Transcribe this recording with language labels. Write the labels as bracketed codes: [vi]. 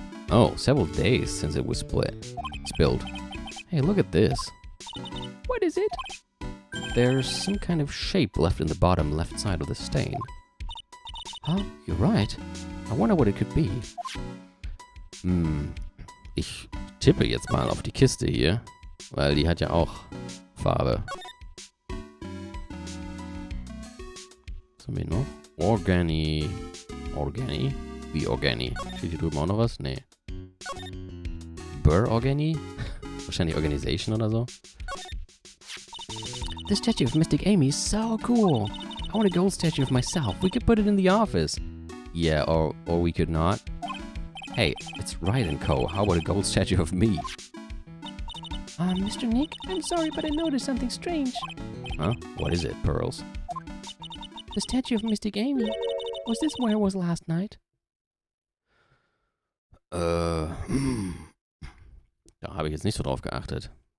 [en] Oh, several days since it was spilled. Hey, look at this. What is it? There's some kind of shape left in the bottom left side of the stain. Huh? You're right. I wonder what it could be. [de] Ich tippe jetzt mal auf die Kiste hier, weil die hat ja auch Farbe. Was haben wir noch? Organi. Wie Organi? Steht hier drüben auch noch was? Nee. Organi? Wahrscheinlich Organization oder so. [en] The statue of Mystic Amy is so cool. I want a gold statue of myself. We could put it in the office. Yeah, or we could not. Hey, it's Wright & Co. How about a gold statue of me? Mr. Nick, I'm sorry, but I noticed something strange. Huh? What is it, Pearls? The statue of Mystic Amy. Was this where it was last night? [de] Da habe ich jetzt nicht so drauf geachtet.